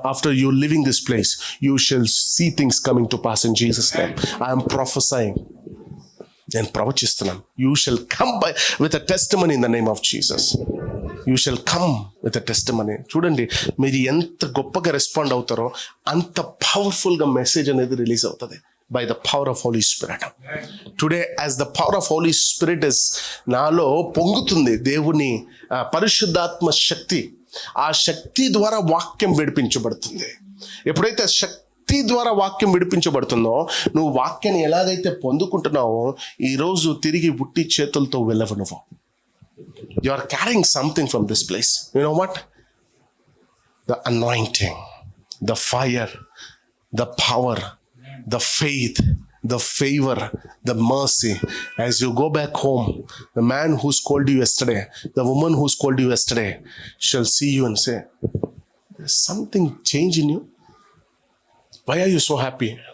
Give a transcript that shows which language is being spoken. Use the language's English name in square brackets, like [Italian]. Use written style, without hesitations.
[English] After you leaving this place, you shall see things coming to pass in Jesus' name. I am prophesying. [Telugu] నేను ప్రవచిస్తున్నాను. [English] You shall come with a testimony in the name of Jesus. You shall come with a testimony. [Telugu] చూడండి, మీరు ఎంత గొప్పగా respond అవుతారో అంత పవర్ఫుల్గా message అనేది release అవుతుంది [English] by the power of Holy Spirit. Today, as the power of Holy Spirit is [Telugu] నాలో పొంగుతుంది, దేవుని పరిశుద్ధాత్మ శక్తి, ఆ శక్తి ద్వారా వాక్యం విడిపించబడుతుంది. ఎప్పుడైతే శక్తి ద్వారా వాక్యం విడిపించబడుతుందో, నువ్వు వాక్యాన్ని ఎలాగైతే పొందుకుంటున్నావో, ఈరోజు తిరిగి ఉట్టి చేతులతో వెళ్ళవు నువ్వు. [English] You are carrying something from this place. You know what? The anointing, the fire, the power, the faith, the favor, the mercy. As you go back home, the man who scolded you yesterday, the woman who scolded you yesterday shall see you and say, there's something change in you. Why are you so happy?